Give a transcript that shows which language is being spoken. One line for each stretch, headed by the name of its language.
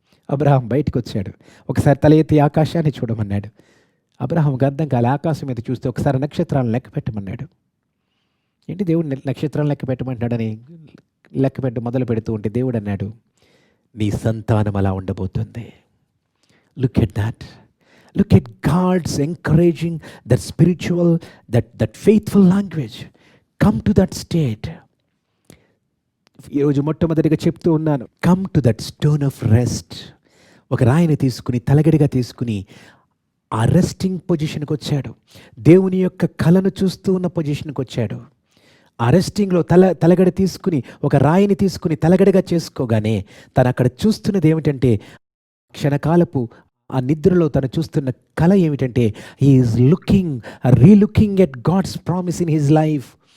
Telugu: Abraham బయటకు వచ్చాడు. ఒకసారి తల ఎత్తి ఆకాశాన్ని చూడమన్నాడు. అబ్రహాంకి అర్థం కాలే. ఆకాశం మీద చూస్తే ఒకసారి నక్షత్రాలను లెక్క పెట్టమన్నాడు. ఏంటి దేవుడు నక్షత్రాలను లెక్క పెట్టమంటున్నాడని లెక్క మొదలు పెడుతూ ఉంటే దేవుడు అన్నాడు, నీ సంతానం అలా ఉండబోతుంది.
English: Look at that. Look at God's encouraging that spiritual, that faithful language. Come to that state.
Telugu: ఈరోజు మొట్టమొదటిగా చెప్తూ ఉన్నాను,
English: Come to that stone of rest.
Telugu: ఒక రాయిని తీసుకుని తలగడిగా తీసుకుని ఆ రెస్టింగ్ పొజిషన్కి వచ్చాడు. దేవుని యొక్క కళను చూస్తూ ఉన్న పొజిషన్కి వచ్చాడు. ఆ రెస్టింగ్లో తలగడ తీసుకుని, ఒక రాయిని తీసుకుని తలగడగా చేసుకోగానే తను అక్కడ చూస్తున్నది ఏమిటంటే, క్షణకాలపు ఆ నిద్రలో తను చూస్తున్న కళ ఏమిటంటే,
English: He is relooking at God's promise in his life.